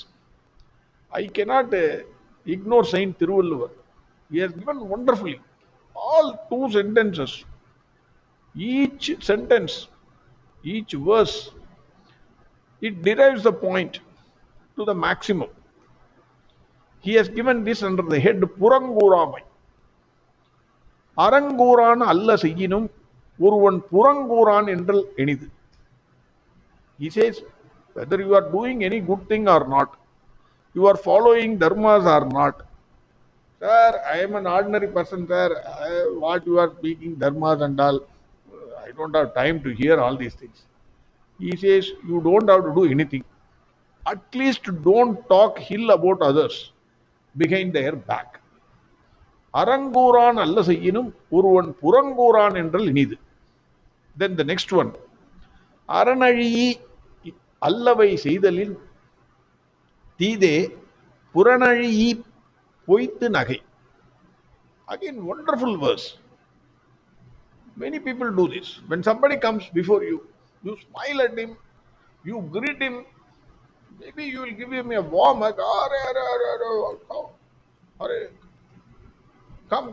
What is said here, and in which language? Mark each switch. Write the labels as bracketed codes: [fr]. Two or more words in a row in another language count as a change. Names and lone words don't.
[en] I cannot ignore Saint Tiruvallur. He has given wonderfully all 2 sentences. Each sentence, each verse, it derives the point to the maximum. He has given this under the head Puranguramai. [ta] அறங்கூறான் அல்ல செயினும் ஒருவன் புறங்கூறான் என்றல் இனிது. [en] He says, whether you are doing any good thing or not, you are following dharmas or not. Sir, I am an ordinary person, sir. What you are speaking, dharmas and all, I don't have time to hear all these things. He says, you don't have to do anything. At least don't talk ill about others behind their back. [ta] அறங்கூறான் அல்ல செயினும் ஒருவன் புறங்கூறான் என்றல் இனிது. [en] Then the next one. [ta] Aranazhiyi அல்லவை செய்தலின் தீதே புறநழியி பொய்த்து நகை. [en] Again, wonderful verse. Many people do this. When somebody comes before you, you smile at him, you greet him, maybe you will give him a warm hug. Come.